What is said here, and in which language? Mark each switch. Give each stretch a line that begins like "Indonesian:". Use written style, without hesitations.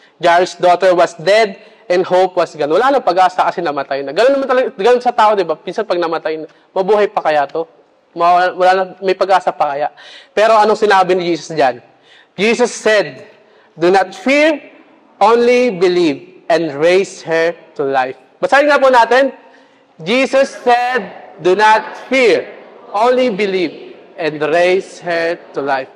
English: Jairus' daughter was dead and hope was gone.
Filipino: Wala nang pag-asa kasi namatay na. Ganun naman talaga, ganun sa tao, di ba? Pinsan pag namatay na, mabuhay pa kaya to? Wala na, may pag-asa pa kaya. Pero anong sinabi ni Jesus dyan?
English: Jesus said, do not fear, only believe, and raise her to life.
Filipino: Basahin nga po natin.
English: Jesus said, do not fear, only believe, and raise her to life.